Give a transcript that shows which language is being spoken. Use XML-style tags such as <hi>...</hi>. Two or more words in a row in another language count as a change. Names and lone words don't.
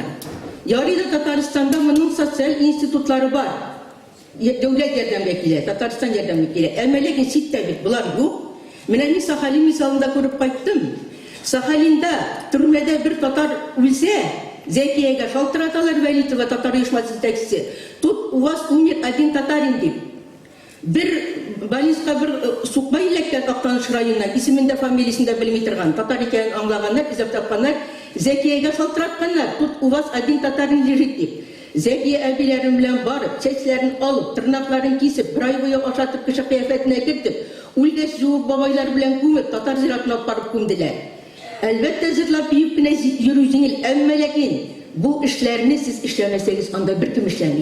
<tt>Ярый да Татарстанда моның социаль институтлары бар. Дәүләт ярдәмгә килә, Татарстан ярдәмгә килә. Әмма ләкин читтә бит булар юк. Менә мин Сахалин мисалында күреп кайттым. Сахалинда төрмәдә бер татар үлсә, Зәкиягә шалтыраталар, Вәлитова татар оешмасы җитәкчесе.</tt> <ru>Тут у вас умер один татарин дип.</ru> <tt>Бер больницага бер сукмай эләккән Актаныш районыннан, исемендә, фамилиясендә белми торган, татар икәнен аңлаганнар, изеп тапканнар, Зәкиягә шалтыратканнар.</tt> <ru>Тут у вас один татарин лежит дип.</ru> <tt>Зәкия әбиләрен белән барып, чәчләрен алып, тырнакларын кисеп, бер ай буе ашатып, кеше кыяфәтенә кертеп, үлгәч юып бабайлар белән күмеп, татар зиратына барып күмделәр. Әлбәттә җырлап биеп кенә йөрү җиңел, әмма ләкин бу эшләрне сез эшләмәсәгез, анда беркем эшләми.</tt>